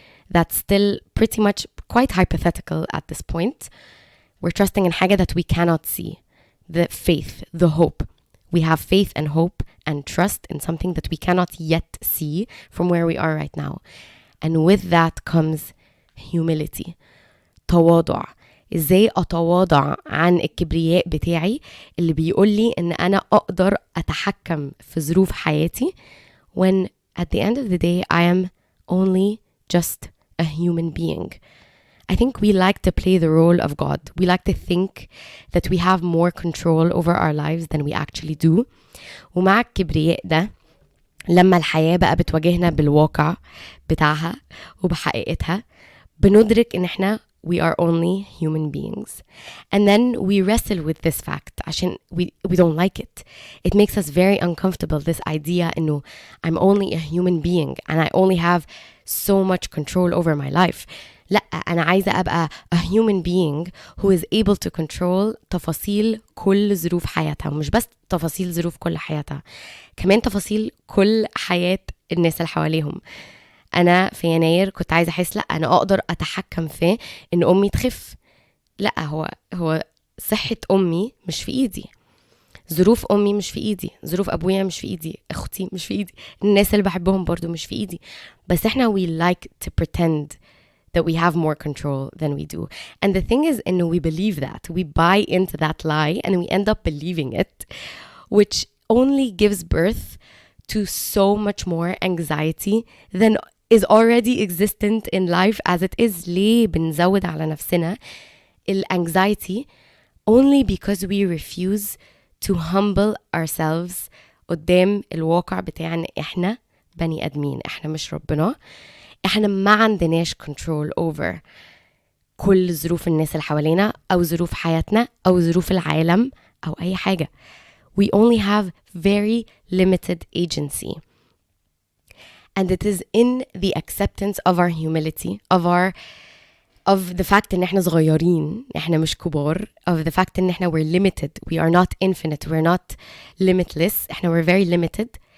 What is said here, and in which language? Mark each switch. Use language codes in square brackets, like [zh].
[en] that's still pretty much quite hypothetical at this point. We're trusting in حاجة that we cannot see. The faith, the hope. We have faith and hope and trust in something that we cannot yet see from where we are right now. And with that comes humility. [ar] تواضع. ازاي اتواضع عن الكبرياء بتاعي اللي بيقول لي ان انا اقدر اتحكم في ظروف حياتي [en] when at the end of the day I am only just a human being. I think we like to play the role of God. We like to think that we have more control over our lives than we actually do. [ar] ومع الكبرياء ده لما الحياة بقى بتواجهنا بالواقع بتاعها وبحقيقتها بندرك ان احنا [en] we are only human beings. And then we wrestle with this fact [ar] عشان [en] we don't like it. It makes us very uncomfortable, this idea [ar] انه [en] I'm only a human being and I only have so much control over my life. [ar] لا أنا عايزة أبقى [en] a human being who is able to control [ar] تفاصيل كل ظروف حياتها. ومش بس تفاصيل ظروف كل حياتها كمان تفاصيل كل حياة الناس اللي حواليهم. أنا في يناير كنت عايزة أحس لا أنا أقدر أتحكم في إن أمي تخف. لا هو صحة أمي مش في إيدي. ظروف أمي مش في إيدي. ظروف أبويا مش في إيدي. أختي مش في إيدي. الناس اللي بحبهم برضو مش في إيدي. بس إحنا [en] we like to pretend that we have more control than we do. And the thing is, we believe that. We buy into that lie and we end up believing it, which only gives birth to so much more anxiety than is already existent in life as it is. [ar] ليه بنزود على نفسنا [en] anxiety only because we refuse to humble ourselves [ar] قدام الواقع بتاعنا. إحنا بني أدمين. إحنا مش ربنا. احنا ما عندناش [en] control over [ar] كل ظروف الناس اللي حوالينا أو ظروف حياتنا أو ظروف العالم أو أي حاجة. [en] We only have very limited agency. And it is in the acceptance of our humility, of the fact [ar] إن احنا صغيرين, احنا مش كبار, [en] of the fact [ar] إن احنا [en] we're limited, we are not infinite, we're not limitless, [ar] احنا [en] we're very limited.